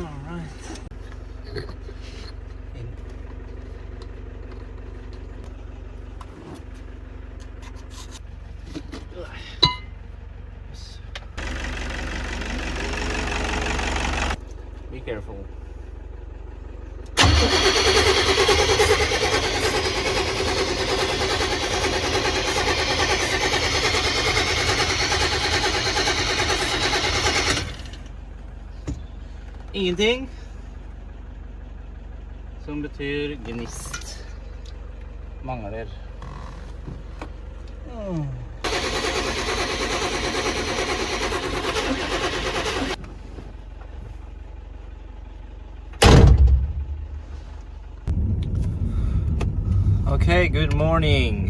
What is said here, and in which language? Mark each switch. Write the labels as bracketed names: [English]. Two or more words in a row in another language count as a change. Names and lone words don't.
[English] Be careful. [Norwegian] Ingenting som betyr gnist. Mangler. [English] Okay, good morning.